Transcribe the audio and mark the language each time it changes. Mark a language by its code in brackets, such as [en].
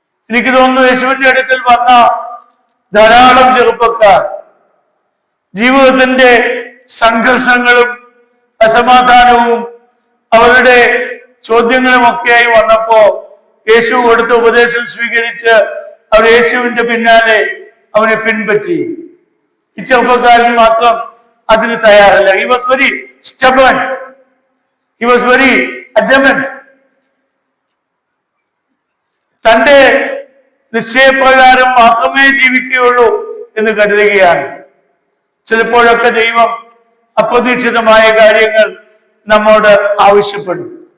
[ml] എനിക്ക് തോന്നുന്നു യേശുവിന്റെ അടുക്കൽ വന്ന ധാരാളം ചെറുപ്പക്കാർ ജീവിതത്തിന്റെ സംഘർഷങ്ങളും അസമാധാനവും അവരുടെ ചോദ്യങ്ങളുമൊക്കെയായി വന്നപ്പോ യേശു കൊടുത്ത ഉപദേശം സ്വീകരിച്ച് അവർ യേശുവിന്റെ പിന്നാലെ അവനെ പിൻപറ്റി. ഈ ചെറുപ്പക്കാരൻ മാത്രം അതിന് തയ്യാറല്ല. [en] He was very stubborn. He was very [ml] adamant, തന്റെ നിശ്ചയപ്രകാരം മാത്രമേ ജീവിക്കുകയുള്ളൂ എന്ന് കരുതുകയാണ്. ചിലപ്പോഴൊക്കെ ദൈവം അപ്രതീക്ഷിതമായ കാര്യങ്ങൾ നമ്മോട് ആവശ്യപ്പെടും.